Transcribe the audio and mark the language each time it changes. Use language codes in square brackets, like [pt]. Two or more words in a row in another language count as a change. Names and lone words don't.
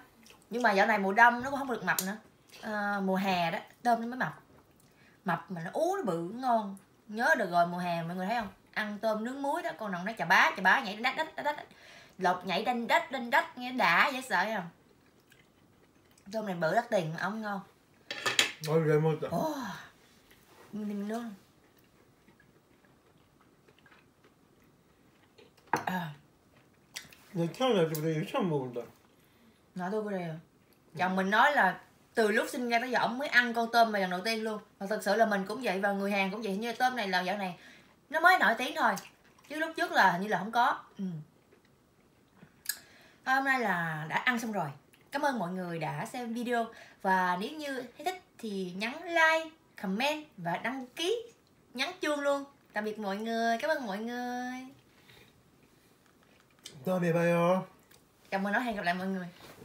[vi] Nhưng mà dạo này mùa đông nó cũng không được mập nữa, mùa hè đó tôm nó mới mập mà nó ú nó bự ngon. Nhớ được rồi, mùa hè mọi người thấy không, ăn tôm nướng muối đó, con nào nó chà bá nhảy đách lột nhảy đanh đách nghe đã dễ sợ không. Tôm này bự đắt tiền mà ông ngon. Nói vậy một mình nướng. [ko] 내 태어날 때부터 이거 처음 먹는다. [vi] Tôi có đây. Chồng mình nói là từ lúc sinh ra tới giờ ổng mới ăn con tôm mà lần đầu tiên luôn. Và thật sự là mình cũng vậy, và người Hàn cũng vậy. Như tôm này là dạo này nó mới nổi tiếng thôi, chứ lúc trước là hình như là không có. Hôm nay là đã ăn xong rồi. Cảm ơn mọi người đã xem video. Và nếu như thấy thích thì nhấn like, comment và đăng ký, nhấn chuông luôn. Tạm biệt mọi người, cảm ơn mọi người. [ko] 다음에 봐요. [vi] Chồng mình nói hẹn gặp lại mọi người.